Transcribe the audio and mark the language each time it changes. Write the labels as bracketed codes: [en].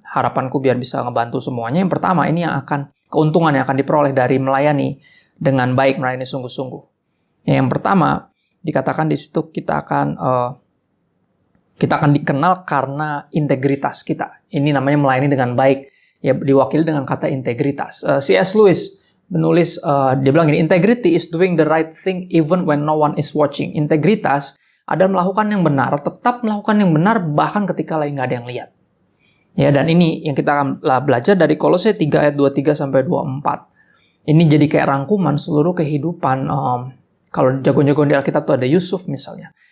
[id] Harapanku biar bisa ngebantu semuanya. Yang pertama, ini keuntungan yang akan diperoleh dari melayani dengan baik, melayani sungguh-sungguh. Ya, yang pertama, dikatakan di situ kita akan dikenal karena integritas kita. Ini namanya melayani dengan baik. Ya, diwakili dengan kata integritas. C.S. Lewis menulis, dia bilang gini, [en] integrity is doing the right thing even when no one is watching. [id] Integritas adalah melakukan yang benar, tetap melakukan yang benar bahkan ketika lagi nggak ada yang lihat. Ya, dan ini yang kita akan belajar dari Kolose 3 ayat 23 sampai 24. Ini jadi kayak rangkuman seluruh kehidupan. Kalau jago-jago di Alkitab tuh ada Yusuf misalnya.